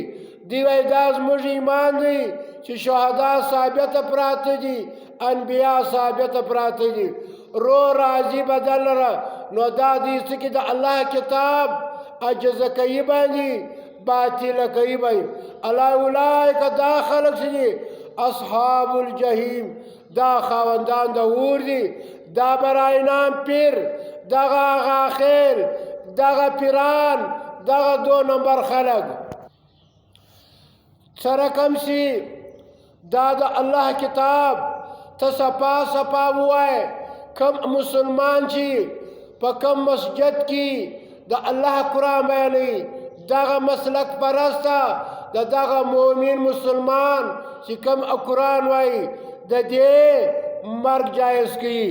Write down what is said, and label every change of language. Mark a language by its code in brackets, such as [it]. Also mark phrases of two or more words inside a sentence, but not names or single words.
[ps] دی وایي دا زموږ ایمان دی چې شهدا ثابته پراته دي، انبیا ثابته پراته دي، رو راځي بدن لره. نو دا دې څه کې د الله کتاب عجزه کوي باندې باطله کوي باندې. الله اولئک دا خلق چې دي [ar] اصحاب الجحیم، [ps] دا خاوندان د اور دي. دا برای نام پیر، دغه آغا خیل، دغه پیران، دغه 2 نمبر خلق سره کم سی. دا د الله کتاب ته صفا صفا ووایه. کم مسلمان چې په کم مسجد کې د الله قرآن بیانوي، دغه مسلک پرسته د دغه مؤمن مسلمان چې کم قرآن وایي، د دې مرګ جایز کوي.